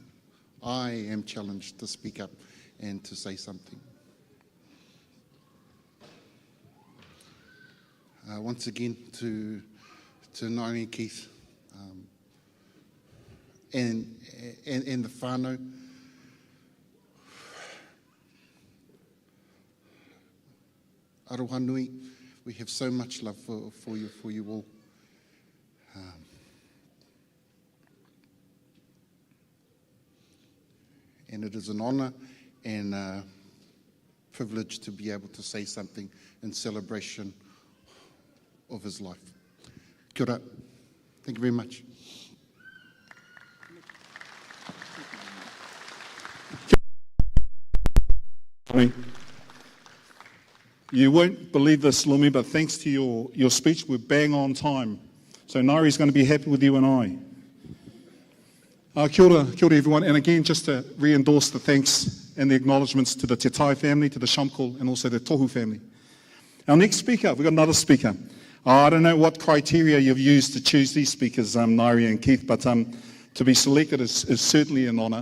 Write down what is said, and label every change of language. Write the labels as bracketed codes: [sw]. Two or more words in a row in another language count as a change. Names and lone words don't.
[en] I am challenged to speak up and to say something. Once again, to Naomi Keith, and the whānau. [mi] Aroha nui, [en] we have so much love for you all. And it is an honour and a privilege to be able to say something in celebration of his life. [mi] Kia ora. [en] Thank you very much. You won't believe this, Lumi, but thanks to your speech, we're bang on time. So Ngāri's going to be happy with you and I. [mi] Kia ora [en] everyone, and again, just to re-endorse the thanks and the acknowledgements to the Te Tai family, to the Shamkol, and also the Tohu family. Our next speaker, we've got another speaker. I don't know what criteria you've used to choose these speakers, Ngāri and Keith, but to be selected is certainly an honour.